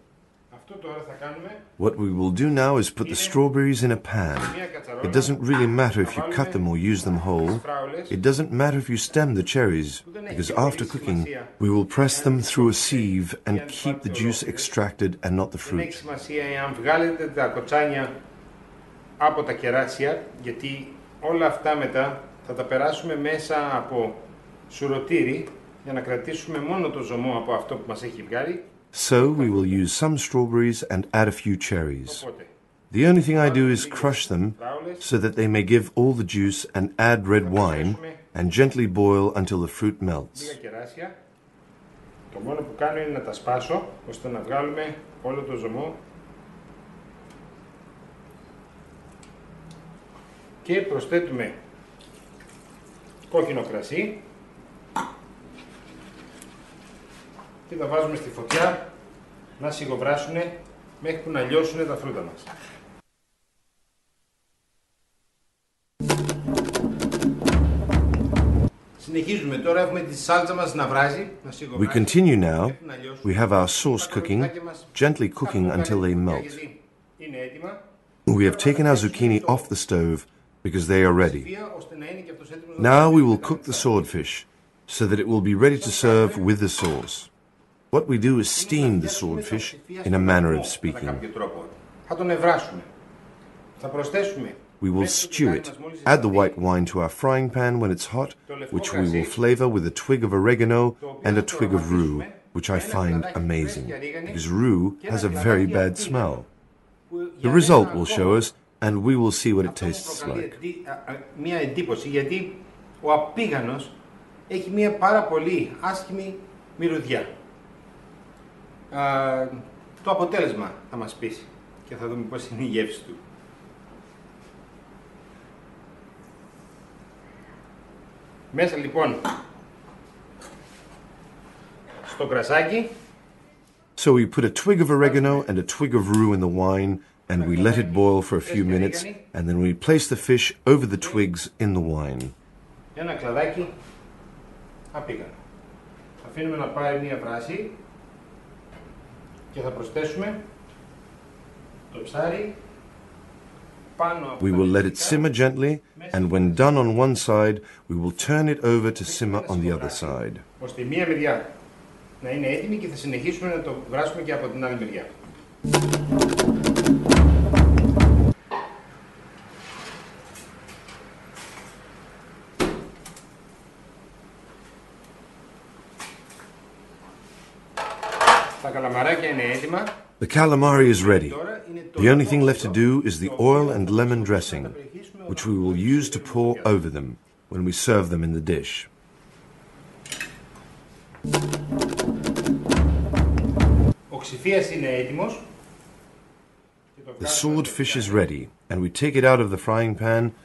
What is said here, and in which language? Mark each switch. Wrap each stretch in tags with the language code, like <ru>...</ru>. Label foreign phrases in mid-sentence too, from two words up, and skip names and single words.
<en>What we will do now is put the strawberries in a pan. It doesn't really matter if you cut them or use them whole. It doesn't matter if you stem the cherries, because after cooking, we will press them through a sieve and keep the juice extracted and not the fruit.</en> <el>Θα τα περάσουμε μέσα από σουρωτήρι για να κρατήσουμε μόνο το ζωμό από αυτό που μας έχει βγάλει.</el> <en>So we will use some strawberries and add a few cherries. The only thing I do is crush them so that they may give all the juice and add red wine and gently boil until the fruit melts.</en> <el>Το μόνο που κάνω είναι να τα σπάσω ώστε να βγάλουμε όλο το ζωμό και προσθέτουμε κόκκινο κρασί και τα βάζουμε στη φωτιά να σιγοβράσουν μέχρι που να λιώσουν τα φρούτα μας. Συνεχίζουμε τώρα, έχουμε τη σάλτσα μας να βράζει, να σιγοβράζει.</el> <en>We continue now. We have our sauce cooking, gently cooking until they melt. We have taken our zucchini off the stove because they are ready. Now we will cook the swordfish so that it will be ready to serve with the sauce. What we do is steam the swordfish in a manner of speaking. We will stew it, add the white wine to our frying pan when it's hot, which we will flavor with a twig of oregano and a twig of rue, which I find amazing, because rue has a very bad smell. The result will show us, and we will see what it tastes like.</en> <el>Μια εντύπωση, γιατί ο απίγανος έχει μια πάρα πολύ άσχημη μυρωδιά. Το αποτέλεσμα θα μας πείσει και θα δούμε πώς είναι η γεύση του. Μέσα λοιπόν στο κρασάκι.</el> <en>So we put a twig of oregano and a twig of rue in the wine, and we let it boil for a few minutes, and then we place the fish over the twigs in the wine.</en> <el>Ένα κλαδάκι απίγανο. Αφήνουμε να πάρει μια βράση και θα προσθέσουμε το ψάρι.</el> <en>We will let it simmer gently, and when done on one side, we will turn it over to simmer on the other side.</en> <el>Ώστε μία μεριά να είναι έτοιμη και θα συνεχίσουμε να το βράσουμε και από την άλλη μεριά. Τα καλαμαράκια είναι έτοιμα.</el> <en>The calamari is ready. The only thing left to do is the oil and lemon dressing, which we will use to pour over them when we serve them in the dish. The swordfish is ready, and we take it out of the frying pan.</en>